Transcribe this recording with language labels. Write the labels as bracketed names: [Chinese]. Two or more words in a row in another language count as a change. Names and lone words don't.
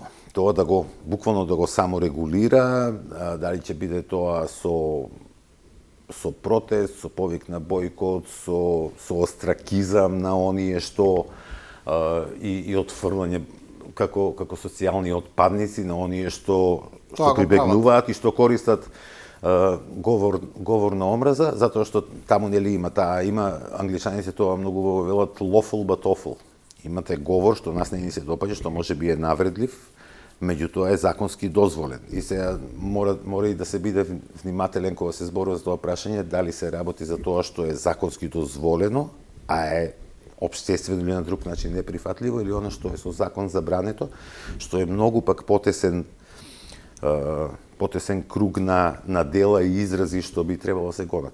[Macedonian] Тоа буквално да го саморегулира, дали ќе биде тоа со протест, со повик на бойкот, со остракизам на оние што и отфрлање како социјални отпадници на оние што прибегнуваат и што користат говор на омраза, затоа што таму нели има англичаните тоа многу велат [English] lawful but awful. [Macedonian] Имате говор што нас не ни се допаѓа, што може би е навредлив, меѓутоа е законски дозволен. И сега мора и да се биде внимателен кога се зборува за тоа прашање, дали се работи за тоа што е законски дозволено, а е општествено или на друг начин неприфатливо, или оно што е со закон забрането, што е многу пак потесен потесен круг на дела и изрази што би требало се гонат.